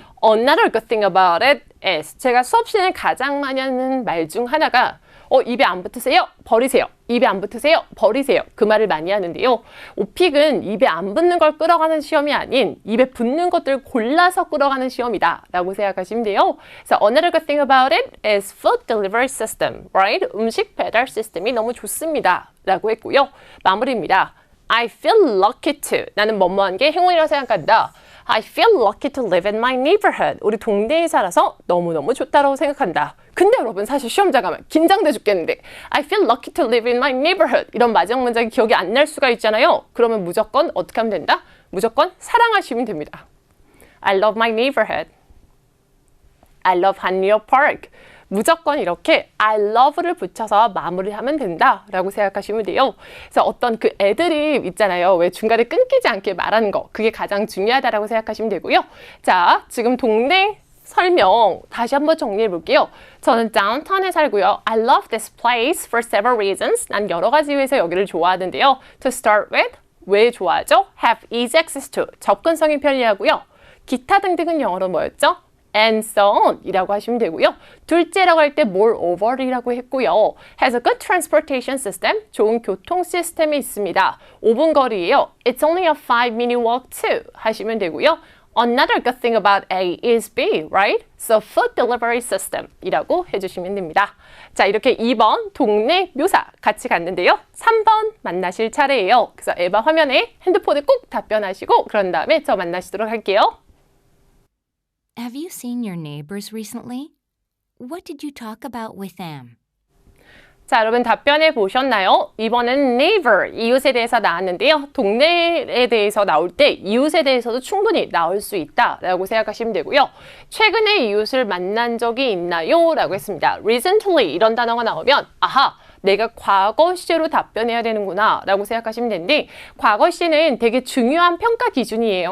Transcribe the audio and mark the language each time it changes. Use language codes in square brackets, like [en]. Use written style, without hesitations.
[en] Another good thing about it is [ko] 제가 수업 시간에 가장 많이 하는 말 중 하나가 입에 안 붙으세요? 버리세요. 입에 안 붙으세요? 버리세요. 그 말을 많이 하는데요. 오픽은 입에 안 붙는 걸 끌어가는 시험이 아닌 입에 붙는 것들 골라서 끌어가는 시험이다 라고 생각하시면 돼요. 그래서 [en] another good thing about it is food delivery system, right? [ko] 음식 배달 시스템이 너무 좋습니다 라고 했고요. 마무리입니다. [en] I feel lucky to. [ko] 나는 뭐뭐한 게 행운이라고 생각한다. [en] I feel lucky to live in my neighborhood. [ko] 우리 동네에 살아서 너무너무 좋다라고 생각한다. 근데 여러분 사실 시험장 가면 긴장돼 죽겠는데 [en] I feel lucky to live in my neighborhood. [ko] 이런 마지막 문장이 기억이 안 날 수가 있잖아요. 그러면 무조건 어떻게 하면 된다? 무조건 사랑하시면 됩니다. [en] I love my neighborhood. I love 한리오 Park. [ko] 무조건 이렇게 I love를 붙여서 마무리하면 된다라고 생각하시면 돼요. 그래서 어떤 그 애드립 있잖아요. 왜 중간에 끊기지 않게 말하는 거. 그게 가장 중요하다라고 생각하시면 되고요. 자, 지금 동네 설명 다시 한번 정리해 볼게요. 저는 다운타운에 살고요. [en] I love this place for several reasons. [ko] 난 여러 가지 이유에서 여기를 좋아하는데요. [en] To start with, [ko] 왜 좋아하죠? [en] Have easy access to, [ko] 접근성이 편리하고요. 기타 등등은 영어로 뭐였죠? [en] And so on [ko] 이라고 하시면 되고요. 둘째라고 할 때 moreover이라고 했고요. [en] Has a good transportation system, [ko] 좋은 교통 시스템이 있습니다. 5분 거리예요. [en] It's only a 5-minute walk too [ko] 하시면 되고요. [en] Another good thing about A is B, right? So food delivery system [ko] 이라고 해주시면 됩니다. 자, 이렇게 2번 동네 묘사 같이 갔는데요. 3번 만나실 차례예요. 그래서 에바 화면에 핸드폰에 꼭 답변하시고 그런 다음에 저 만나시도록 할게요. [en] Have you seen your neighbors recently? What did you talk about with them? [ko] 자, 여러분 답변해 보셨나요? 이번엔 neighbor, 이웃에 대해서 나왔는데요. 동네에 대해서 나올 때 이웃에 대해서도 충분히 나올 수 있다라고 생각하시면 되고요. 최근에 이웃을 만난 적이 있나요? 라고 했습니다. recently 이런 단어가 나오면 아하, 내가 과거 시제로 답변해야 되는구나 라고 생각하시면 되는데 과거 시제는 되게 중요한 평가 기준이에요.